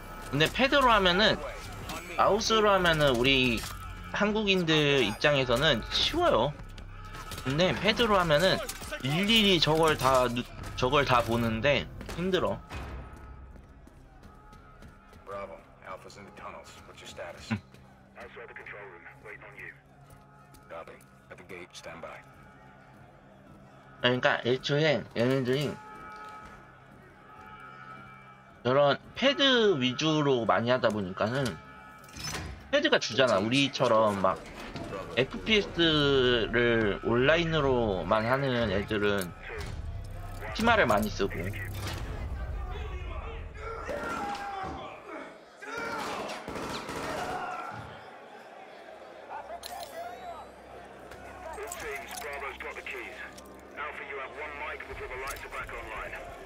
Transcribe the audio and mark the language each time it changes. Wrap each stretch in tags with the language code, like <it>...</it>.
<ko>근데 패드로 하면은, 마우스로 하면은 우리 한국인들 입장에서는 쉬워요. 근데 패드로 하면은 일일이 저걸 다 보는데 힘들어.</ko> <en>Bravo. Alpha's in the tunnels. What's your status? Outside the control room, waiting on you. Copy. At the gate, stand by.</en> <ko>그러니까 애초에 얘네들이 저런 패드 위주로 많이 하다 보니까는 패드가 주잖아. 우리처럼 막 FPS를 온라인으로만 하는 애들은 치마를 많이 쓰고.</ko> <en>It seems Bravo's got the keys. Alpha, you have one mic before the lights are back online.</en>